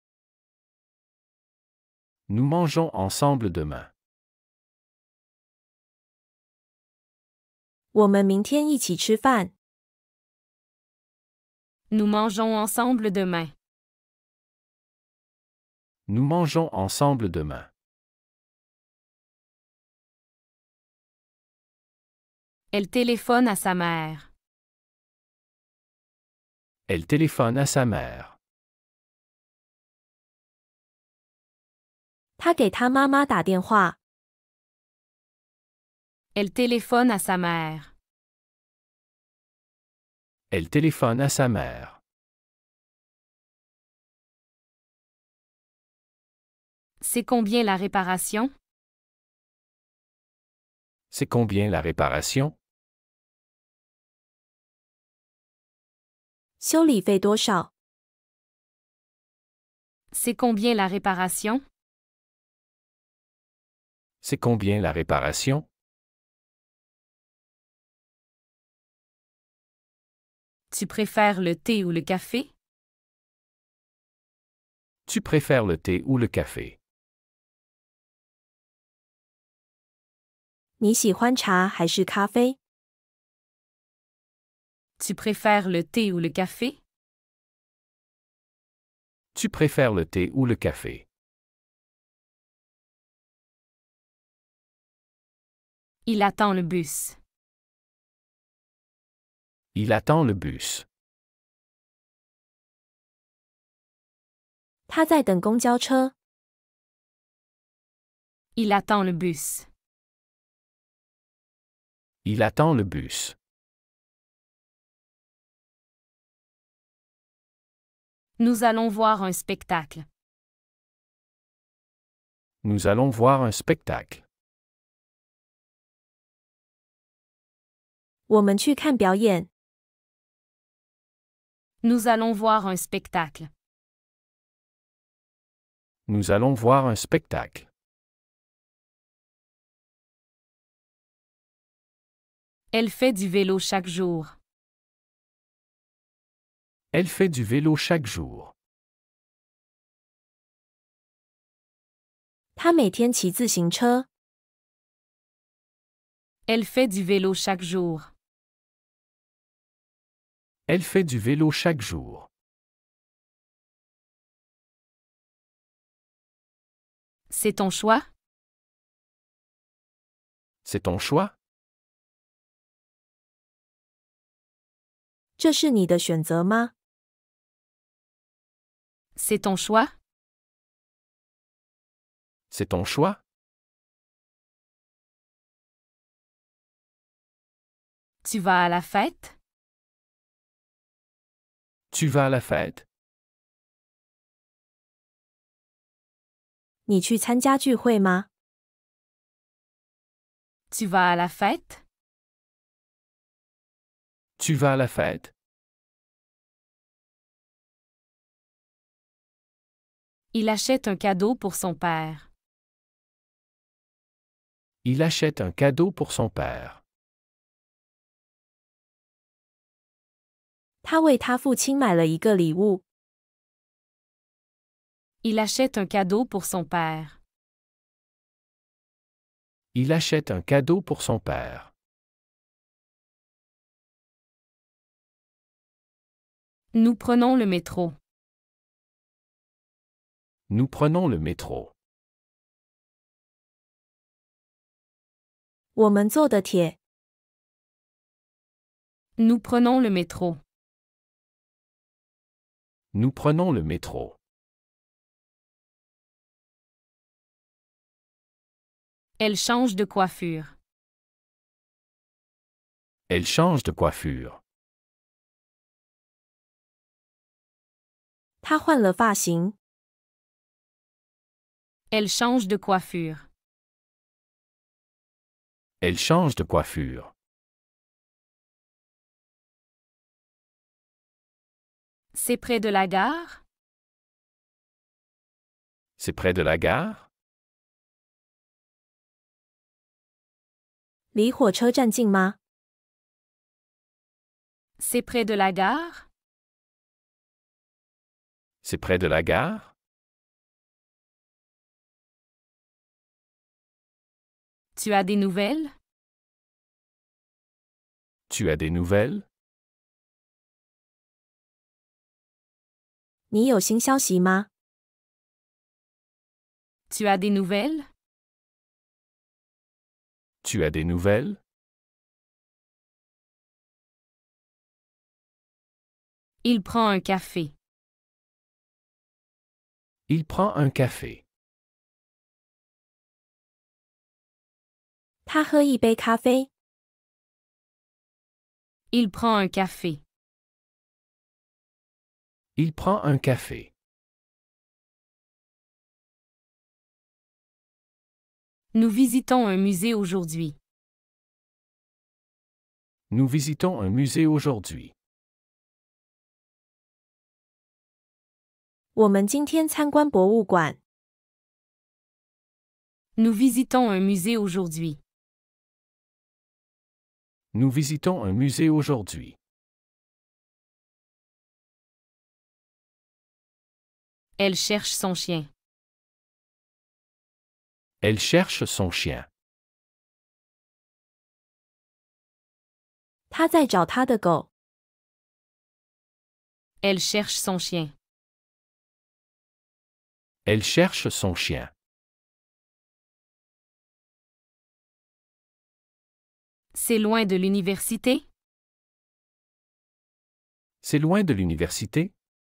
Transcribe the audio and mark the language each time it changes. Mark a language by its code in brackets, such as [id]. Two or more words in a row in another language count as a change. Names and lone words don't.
[fr] Nous mangeons ensemble demain. [zh] 我们明天一起吃饭。 [fr] Nous mangeons ensemble demain. Nous mangeons ensemble demain. Elle téléphone à sa mère. Elle téléphone à sa mère. [zh] 他给他妈妈打电话。 [fr] Elle téléphone à sa mère. Elle téléphone à sa mère. C'est combien la réparation? C'est combien la réparation? [zh] 修理费多少？ [fr] C'est combien la réparation? C'est combien la réparation? Tu préfères le thé ou le café? Tu préfères le thé ou le café? [zh] 你喜欢茶还是咖啡？ [fr] Tu préfères le thé ou le café? Tu préfères le thé ou le café? Il attend le bus. Il attend le bus. [zh] 他在等公交车。 [fr] Il attend le bus. Il attend le bus. Nous allons voir un spectacle. Nous allons voir un spectacle. [zh] 我们去看表演。 [fr] Nous allons voir un spectacle. Nous allons voir un spectacle. Elle fait du vélo chaque jour. Elle fait du vélo chaque jour. [zh] 他每天骑自行车。 [fr] Elle fait du vélo chaque jour. Elle fait du vélo chaque jour. C'est ton choix? C'est ton choix? [zh] 这是你的选择吗？ [fr] C'est ton choix? C'est ton choix? Tu vas à la fête? Tu vas à la fête? [zh] 你去参加聚会吗？ [fr] Tu vas à la fête? Tu vas à la fête? Il achète un cadeau pour son père. Il achète un cadeau pour son père. [zh] 他为他父亲买了一个礼物。 [fr] Il achète un cadeau pour son père. Il achète un cadeau pour son père. Nous prenons le métro. Nous prenons le métro. [zh] 我们坐的铁。 [fr] Nous prenons le métro. Nous prenons le métro. Elle change de coiffure. Elle change de coiffure. [zh] 她换了发型。 [fr] Elle change de coiffure. Elle change de coiffure. C'est près de la gare? C'est près de la gare? [zh] 离火车站近吗？ [fr] C'est près de la gare? C'est près de la gare? Tu as des nouvelles? Tu as des nouvelles? [zh] 你有新消息吗？ [fr] Tu as des nouvelles? Tu as des nouvelles? Il prend un café. Il prend un café. [zh] 他喝一杯咖啡。 [fr] Il prend un café. Il prend un café. Nous visitons un musée aujourd'hui. Nous visitons un musée aujourd'hui. [zh] 我们今天参观博物馆。 [fr] Nous visitons un musée aujourd'hui. Nous visitons un musée aujourd'hui. Elle cherche son chien. Elle cherche son chien. [zh] 他在找他的狗。 [fr] Elle cherche son chien. Elle cherche son chien. C'est loin de l'université? C'est loin de l'université?